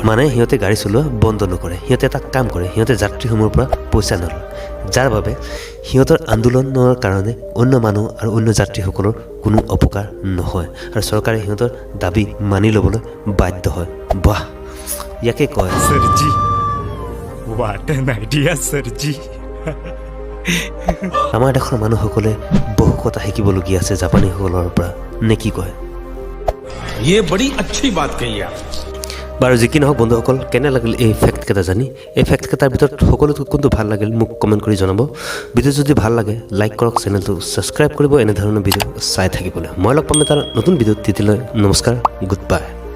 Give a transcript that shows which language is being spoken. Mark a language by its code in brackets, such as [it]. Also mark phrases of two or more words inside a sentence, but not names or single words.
[as] মানে সিহঁতে গাড়ী চলোৱা বন্ধ নকৰে। সিহঁতে এটা কাম কৰে, সিহঁতে যাত্ৰীসমূহৰ পৰা পইচা নলয়, যাৰ বাবে সিহঁতৰ আন্দোলনৰ কাৰণে অন্য মানুহ আৰু অন্য যাত্ৰীসকলৰ কোনো অপকাৰ নহয়, আৰু চৰকাৰে সিহঁতৰ দাবী মানি ল'বলৈ বাধ্য হয়। বাহ, ইয়াকে কয় [hi] सरजी [en] what an idea [hi] सरजी। [as] আমাৰ দেশৰ মানুহসকলে বহু কথা শিকিবলগীয়া আছে জাপানীসকলৰ পৰা, নে কি কয়? [hi] ये बड़ी अच्छी बात कही आप। [as] বাৰু যি কি নহওক বন্ধুসকল, কেনে লাগিল এই ফেক্টকেইটা জানি? এই ফেক্টকেইটাৰ ভিতৰত সকলোতকৈ কোনটো ভাল লাগিল মোক কমেণ্ট কৰি জনাব। ভিডিঅ' যদি ভাল লাগে লাইক কৰক, চেনেলটো ছাবস্ক্ৰাইব কৰিব এনেধৰণৰ ভিডিঅ' চাই থাকিবলৈ। মই লগ পাম এটা নতুন ভিডিঅ'ত। তেতিয়ালৈ নমস্কাৰ, [en] good bye.